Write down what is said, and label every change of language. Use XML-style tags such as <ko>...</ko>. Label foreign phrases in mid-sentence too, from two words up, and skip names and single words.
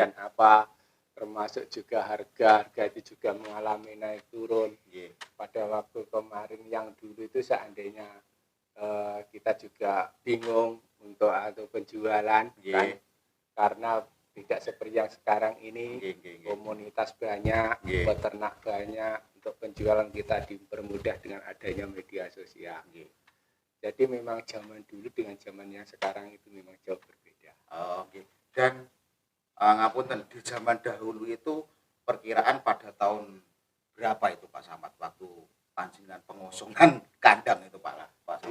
<id>dan apa, termasuk juga harga itu juga mengalami naik turun.</id> <jv>Nggih.</jv> <id>Pada waktu kemarin yang dulu itu seandainya kita juga bingung untuk atau penjualan</id> <jv>Nggih.</jv> <id>kan, karena tidak seperti yang sekarang ini.</id> <jv>Nggih, nggih, nggih.</jv> <id>Komunitas banyak,</id> <jv>Nggih.</jv> <id>peternak banyak, untuk penjualan kita dipermudah dengan adanya media sosial. Jadi memang zaman dulu dengan zaman yang sekarang itu memang jauh berbeda. Oke. Dan ngapunten di zaman dahulu itu perkiraan pada tahun berapa itu Pak Samad waktu panjenengan pengosongan kandang itu Pak Samad?</id>